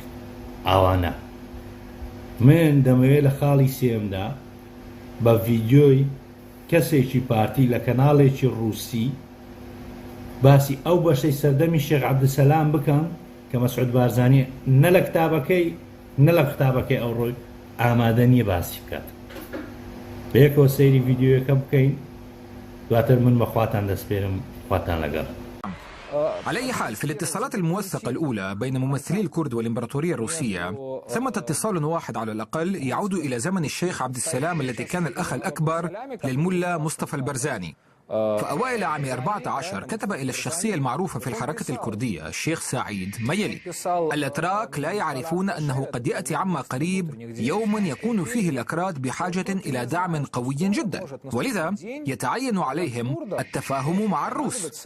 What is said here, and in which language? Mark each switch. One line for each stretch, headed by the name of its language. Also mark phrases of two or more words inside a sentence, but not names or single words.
Central Kurdish: ئەوانە من دەمەوێت لە خاڵی سێمدا بە ڤیدیۆی کەسێکی پارتی لە کەناڵێکی ڕووسی باسی ئەو بەشەی سەردەمی شێخ عەبدولسەلام بکەم کە مەسعود بارزانی نە لە کتابەکەی نە لە قوتابەکەی ئەوڕۆی ئامادە نییە باسی بکات. بەیەکەوە سەیری ڤیدیۆیەکە بکەین، دواتر من بە خواتان دەسپێرم، خواتان لەگەڵ.
Arabic: على أي حال، في الاتصالات الموثقة الأولى بين ممثلي الكرد والإمبراطورية الروسية ثمة اتصال واحد على الأقل يعود إلى زمن الشيخ عبد السلام الذي كان الأخ الأكبر للملا مصطفى البرزاني. فأوائل عام 14 كتب إلى الشخصية المعروفة في الحركة الكردية الشيخ سعيد ما يلي: الأتراك لا يعرفون أنه قد يأتي عما قريب يوم يكون فيه الأكراد بحاجة إلى دعم قوي جدا، ولذا يتعين عليهم التفاهم مع الروس.